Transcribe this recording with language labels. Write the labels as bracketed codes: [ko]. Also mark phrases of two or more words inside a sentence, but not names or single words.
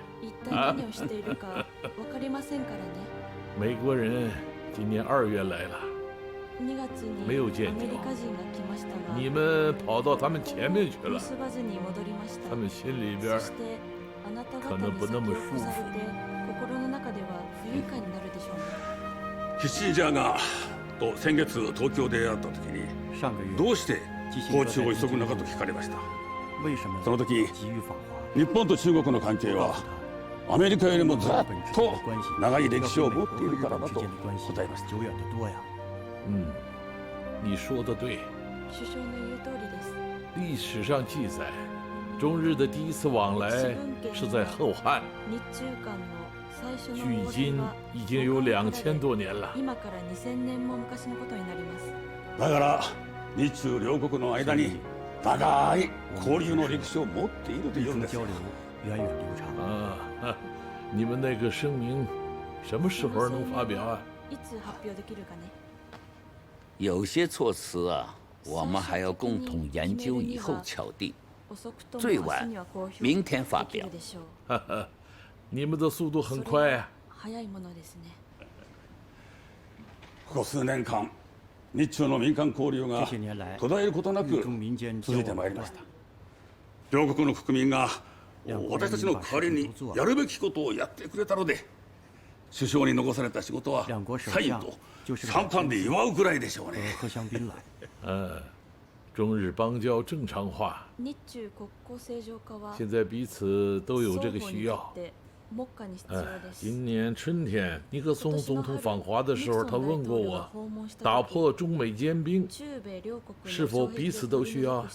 [zh] 啊，美国人今年2月来了，没有见着，你们跑到他们前面去了，他们心里边可能不那么舒服。 [ja] キッシンジャーがと先月東京で会った時に [zh] 上个月 [ja] どうして訪中を急ぐのかと聞かれました。 [zh] 为什么 [ja] その時 [zh] 急于访华？ [ja] 日本と中国の関係はアメリカよりもずっと長い歴史を持っているからだと答えました。 [zh] 久远的多呀。嗯，你说的对。历史上记载，中日的第一次往来是在后汉，距今已经有2000多年了。 [ja] だから日中両国の間に長い交流の歴史を持っているというんですよ。 [zh] 交流源远流长。啊，你们那个声明什么时候能发表啊？有些措辞啊，我们还要共同研究以后敲定，最晚明天发表。哈哈，你们的速度很快啊。 [ja] ここ数年間、日中の民間交流が [zh] 这些年来， [ja] 途絶えることなく [zh] 日中民间交 [ja] 続いて [zh] 往不断 [ja] まいりました。両国の国民が私たちの代わりにやるべきことをやってくれたので、首相に残された仕事はサインとシャンパンで祝うくらいでしょうね。 [zh] 喝香槟了。中日邦交正常化， [ja] 日中国交正常化は [zh] 现在彼此都有这个需要。 [ja] 目下に必要です。 [zh] 今年春天尼克松总统访华的时候，他问过我，打破中美坚冰是否彼此都需要？